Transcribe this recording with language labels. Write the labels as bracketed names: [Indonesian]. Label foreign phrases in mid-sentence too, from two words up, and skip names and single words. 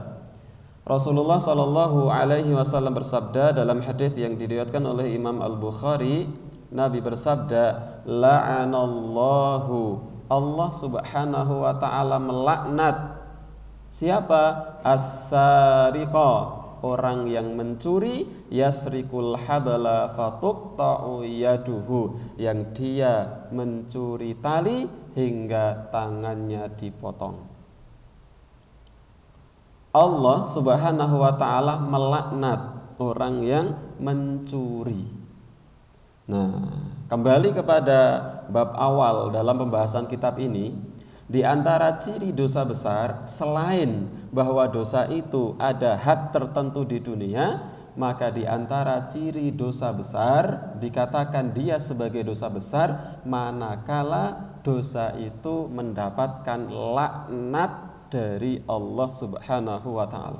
[Arabic] رسول الله صلى الله عليه وسلم [Indonesian] bersabda dalam hadis yang diriwayatkan oleh Imam Al-Bukhari, Nabi bersabda, la'anallahu, Allah [Arabic] سبحانه وتعالى [Indonesian] melaknat siapa? As-sariqa, orang yang mencuri, [Arabic] يسرق الحبل فتقطع يده, [Indonesian] yang dia mencuri tali hingga tangannya dipotong. Allah [Arabic] سبحانه وتعالى [Indonesian] melaknat orang yang mencuri. Nah, kembali kepada bab awal dalam pembahasan kitab ini, di antara ciri dosa besar, selain bahwa dosa itu ada had tertentu di dunia, maka di antara ciri dosa besar dikatakan dia sebagai dosa besar manakala dosa itu mendapatkan laknat dari Allah [Arabic] سبحانه وتعالى.